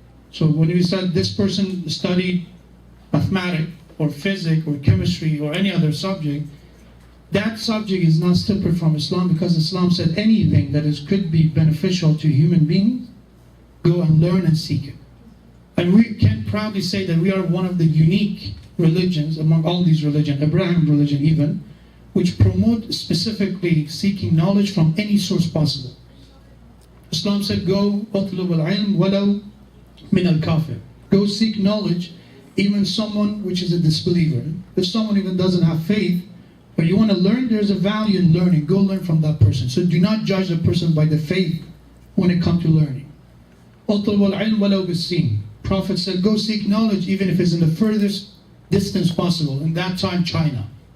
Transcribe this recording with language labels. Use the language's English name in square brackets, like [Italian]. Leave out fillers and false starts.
[English] So when we said this person studied mathematics or physics or chemistry or any other subject, that subject is not separate from Islam, because Islam said anything that could be beneficial to human beings, go and learn and seek it. And we can proudly say that we are one of the unique religions among all these religions, Abraham religion even, which promote specifically seeking knowledge from any source possible. Islam said, go [Arabic] اطلب العلم ولو من الكافر. [English] Go seek knowledge, even someone which is a disbeliever. If someone even doesn't have faith, but you want to learn, there's a value in learning. Go learn from that person. So do not judge the person by the faith when it comes to learning. [Arabic] اطلب العلم ولو بالسين. [English] Prophet said, go seek knowledge even if it's in the furthest distance possible. In that time, China.